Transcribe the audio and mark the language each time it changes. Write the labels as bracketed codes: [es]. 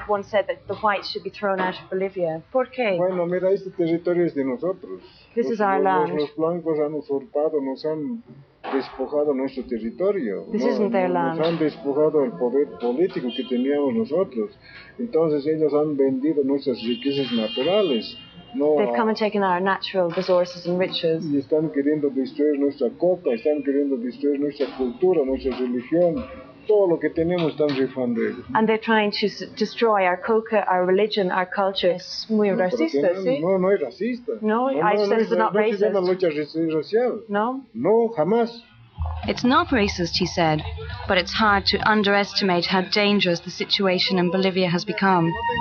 [en] You have once said that the whites should be thrown out of Bolivia. [es] ¿Por qué? Bueno, mira, este territorio es de nosotros. [en] This is our land. [es] Los blancos han usurpado, nos han despojado nuestro territorio. [en] This isn't their land. [es] Nos han despojado el poder político que teníamos nosotros. Entonces ellos han vendido nuestras riquezas naturales. No, [en] they've come and taken our natural resources and riches. [es] Y están queriendo destruir nuestra coca, están queriendo destruir nuestra cultura, nuestra religión. Todo lo que tenemos están rifando ellos. [en] And they're trying to destroy our coca, our religion, our culture. [es] Es muy racista, ¿sí? No, no es racista. [en] No, I said it's not racist. [es] No es una lucha racial. No? No, jamás. [en] It's not racist, he said, but it's hard to underestimate how dangerous the situation in Bolivia has become.